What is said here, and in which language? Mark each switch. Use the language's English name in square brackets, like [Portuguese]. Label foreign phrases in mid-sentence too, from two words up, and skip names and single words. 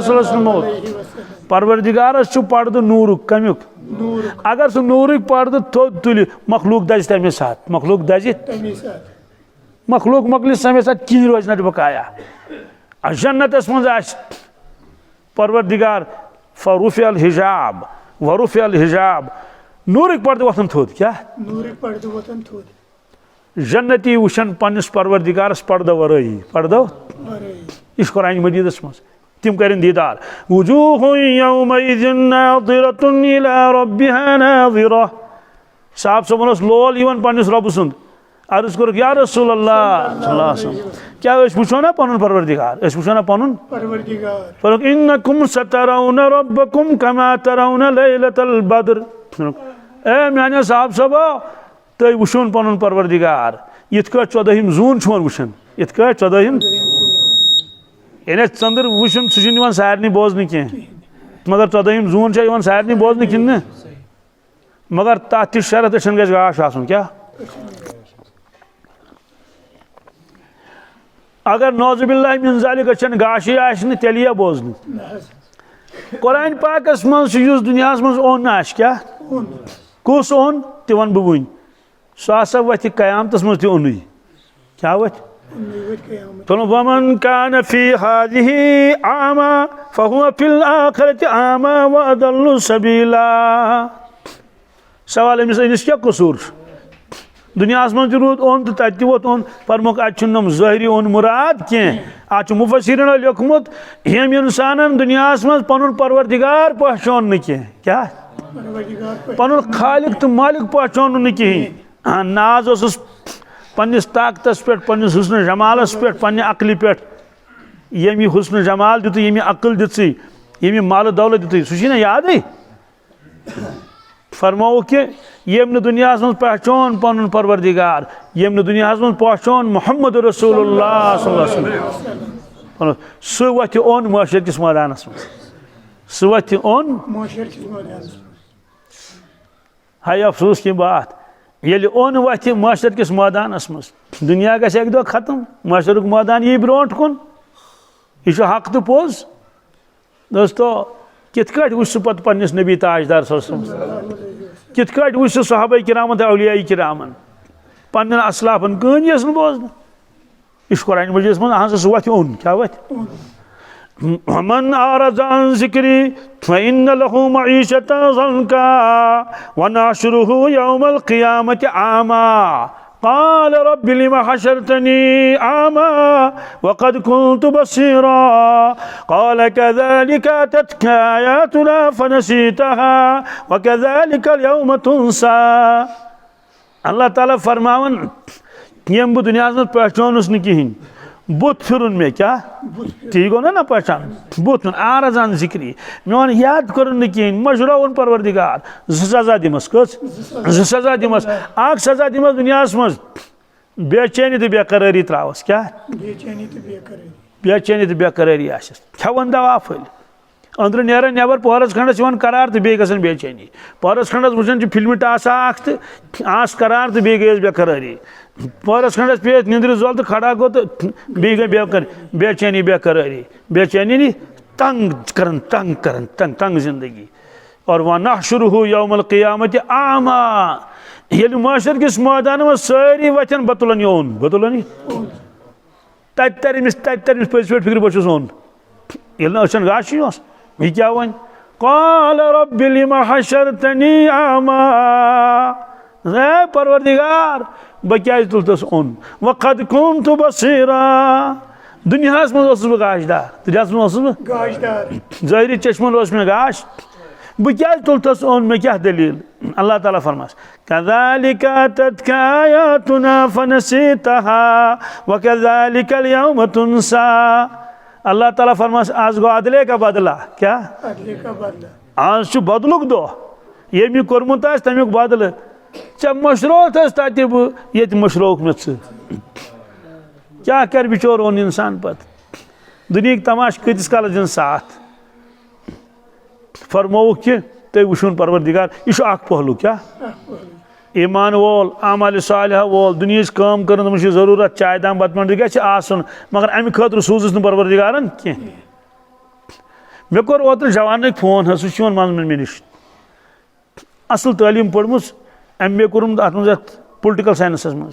[Arabic] صلى الله عليه وسلم [Kashmiri] परवरदिगारस पर्द नूरुक कमुक अगर सह नूरिक पर्द थोद तुल मखलूक दज तमे साथ मखलूक दज मखलूक मकलिस तमे साथ कहीं रोज न बकाया जन्नतस मज आस परवरदिगार फरुफ़ अल हिजाब वरुफ़ अल हिजाब नूरिक पर्द वथन थोद क्या नूरिक पर्द वथन थोद जन्नती वुशन पन्निस परवरदिगारस पर्द वरई पर्दो इस कुरान मजीदस मज तिम करें दीदार [Arabic] وجوه يومئذ ناضرة إلى ربها ناظرة [Kashmiri] साहब सबनस लोल इवन पन्निस रब सुंद अर्ज कर [Arabic] يا رسول الله صلى الله عليه وسلم [Kashmiri] क्या वुचो ना पनुन परवरदिगार वुचो ना पनुन परवरदिगार फरक [Arabic] إنكم سترون ربكم كما ترون ليلة البدر [Kashmiri] ए माने साहब सब तय वुचोन पनुन परवरदिगार यथ का 14 जून छोन वुचन यथ का 14 एने चंद्र वुचन सुन सारनी बोजन के मगर 14 जून छ सारनी बोजन किन मगर तथ शरत गज गाश आसन क्या अगर [Arabic] نعوذ بالله من ذلك [Kashmiri] गाशी आशि तेल यह बोजन कुरान पाकस मज दुनिया मज ओन आश क्या कुस ओन ति वन बह वन सह वथ कयामतस मज ओन क्या वथ [Arabic] ومن كان في هذه أعمى فهو في الآخرة أعمى وأضل سبيلا [Kashmiri] सवाल अमिस क्या कसूर दुनिया मज रूद ओन तो तत वोत ओन परमुक अम ज़ाहिरी ओन मुराद कह मुफस्सिरीन लिखमुत यम इंसान दुनिया मज पनुन परवरदिगार पहचान न क्या पनुन खालिक तो मालिक पहचान न कहें नाज पन्निस ताकतस पे पन्निस हुस्न जमालस पे पन्ने अक्ल पे यमी हुस्न जमाल दित यमी अक्ल दित यमी माल दौलत दित सह याद फरमाओ कि यम न दुनिया मज पहचान पनुन परवरदिगार यम न दुनिया मज पहचान मोहम्मद [Arabic] رسول الله صلى الله عليه وسلم [Kashmiri] सह वथ ओन माशर किस मैदानस मज सह वथ ओन माशर किस मैदानस हाय [Hindi] अफसोस की बात ये [Kashmiri] ओन वथ माशर किस मैदानस मज दुनिया गस एक दो खत्म माशरुक मैदान यह ब्रोट कुन यह हक तो पोज दोस्तों कित कट वुच पत पन्निस नबी ताजदार कित कट वुच सहाबा किरामन औलिया किरामन पन्न असलाफन कन यस न बोजन इस कुरान मजीद मज अहन सह वथ ओन क्या वथ [Arabic] من أعرض عن ذكري فإن له معيشة ضنكا ونحشره يوم القيامة أعمى قال رب لم حشرتني أعمى وقد كنت بصيرا قال كذلك أتتك آياتنا فنسيتها وكذلك اليوم تنسى [Kashmiri] اللہ تعالیٰ فرماون یم بہ دنیا مز پہچانس نہ کہین بت پھرن میں کیا تی گو نا پہچان بت آرزان ذکری میون یاد کرن نہ کہین مشراون پروردگار سزا دمس کس سزا دمس اخ سزا دمس دنیا مز بے چینی تو بے قراری تراوس کیا بے چینی تو بے قراری آسس کھون دوا پھل أندر نیران نیبر پہرس کھنڈس یوان قرار تو بیٚیہِ گژھان بے چینی پہرس کھنڈس وٕچھان چھِ فِلمہِ ٹاسا اکھ تہٕ آس قرار تو بیٚیہِ گٔیَس بے قراری پہرس کھنڈس پیٚیَس نیندرِ زول تو کھڑا گوٚو تہٕ بیٚیہِ گٔے بے چینی بے قراری بے چینی نی تنگ کران تنگ زندگی اور [Arabic] وَنَحْشُرُهُ يَوْمَ الْقِيَامَةِ أَعْمَى [Kashmiri] ییٚلہِ معاشر کِس مٲدانس منٛز سٲری وتھن بہٕ تُلن یہِ اوٚن بہٕ تُلن یہِ تتہِ ترِ أمِس پٔزۍ پٲٹھۍ فِکرِ بہٕ چھُس اوٚن ییٚلہِ نہٕ أچھن گاش اوس یہ کیا ون [Arabic] قال رب لم حشرتني أعمى [Kashmiri] اے پروردگار بہ کیازِ تُلتس اوٚن [Arabic] وقد كنت بصيرا [Kashmiri] دنیاہس منٛز اوسُس بہٕ گاشدار دنیاہس منٛز اوسُس بہٕ گاشدار ظٲہری چشمن اوس مےٚ گاش بہ کیازِ تُلتس اوٚن مےٚ کیاہ دلیٖل اللہ تعالیٰ فرماس [Arabic] كذلك أتتك آياتنا فنسيتها وكذلك اليوم تنسى [Kashmiri] اللہ تعالیٰ فرماس آز گو عدلے کا بدلہ کیا آز چھ بدلک دو یمی کورمت آس تمیک بدل ژےٚ مشروت آس تتہِ بہٕ ییٚتہِ مشروک مےٚ ژٕ کیاہ کر بچور اوٚن انسان پتہٕ دُنیہٕکۍ تماش کۭتِس کالس دِن ساتھ فرمووُکھ کہِ تُہۍ وٕچھُن پروردگار یہِ چھُ اکھ پہلوٗ کیاہ ایمان وول اعمال صالحہ وول دنیاہٕچ کٲم کرن تمن چھِ ضروٗرت چاے دام بتہٕ منڈی گژھِ آسُن مگر امہِ خٲطرٕ سوٗزُس نہٕ پروردگارن کینٛہہ مےٚ کوٚر اوترٕ جوانٕکۍ فون حظ سُہ چھُ یِوان منٛزٕ منٛزٕ مےٚ نِش اصل تعلیٖم پٔرمٕژ ایم اے کوٚرمُت اتھ منٛز یتھ پُلٹِکل ساینسس منٛز